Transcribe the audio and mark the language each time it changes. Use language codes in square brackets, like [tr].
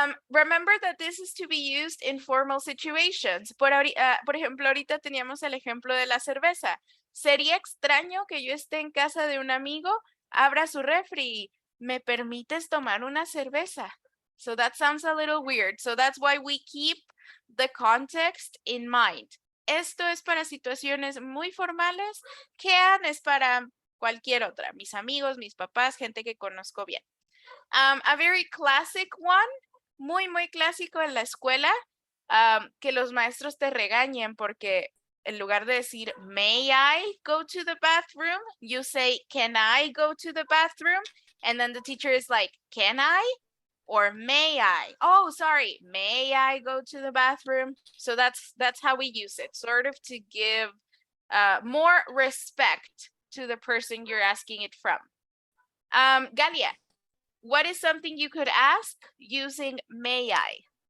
[en] Remember that this is to be used in formal situations. [es] Por ejemplo, ahorita teníamos el ejemplo de la cerveza. Sería extraño que yo esté en casa de un amigo, abra su refri, ¿me permites tomar una cerveza? [en] So that sounds a little weird. So that's why we keep the context in mind. [es] Esto es para situaciones muy formales. Can es para cualquier otra. Mis amigos, mis papás, gente que conozco bien. [en] A very classic one, [es] muy clásico en la escuela, que los maestros te regañen porque en lugar de decir, [en] may I go to the bathroom, you say, can I go to the bathroom? And then the teacher is like, can I? Or may I? Oh, sorry, may I go to the bathroom? So that's how we use it, sort of to give more respect to the person you're asking it from. Galia, what is something you could ask using may I?